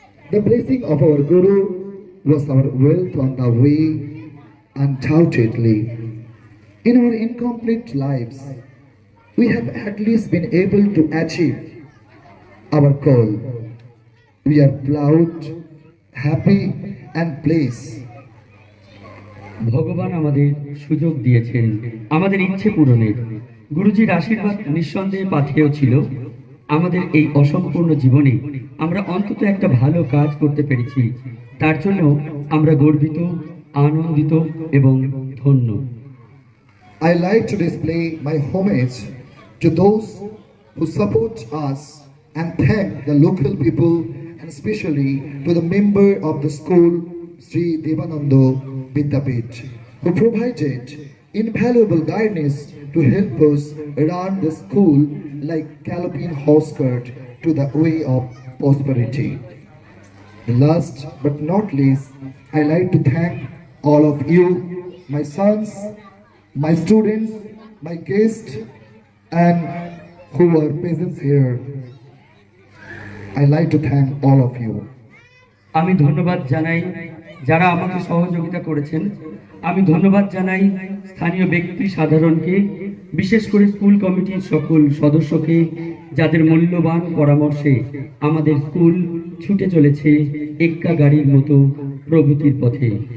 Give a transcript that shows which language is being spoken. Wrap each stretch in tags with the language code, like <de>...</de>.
<en>The blessing of our Guru was our wealth on the way, undoubtedly. In our incomplete lives, we have at least been able to achieve our goal. We are proud, happy, and blessed.</en> <bn>ভগবান আমাদের সুযোগ দিয়েছেন আমাদের ইচ্ছে পূরণের। গুরুজির আশীর্বাদ নিঃসন্দেহে পাথেয় ছিল আমাদের এই অসম্পূর্ণ জীবনে। আমরা অন্তত একটা ভালো কাজ করতে পেরেছি, তার জন্য আমরা গর্বিত, আনন্দিত এবং ধন্য।</bn> <en>I like to display my homage to those who support us and thank the local people and especially to the member of the school, Sri Devananda Vidyapith, who provided invaluable guidance to help us run the school like galloping horse cart to the way of prosperity. Last but not least, I like to thank all of you, my sons, my students, my guests, and who are present here. I like to thank all of you.</en> <bn>আমি ধন্যবাদ জানাই যারা আমাকে সহযোগিতা করেছেন। আমি ধন্যবাদ জানাই স্থানীয় ব্যক্তি সাধারণকে, বিশেষ করে স্কুল কমিটির সকল সদস্যকে, যাদের মূল্যবান পরামর্শে আমাদের স্কুল ছুটে চলেছে এক্কা গাড়ির মতো প্রগতির পথে।</bn>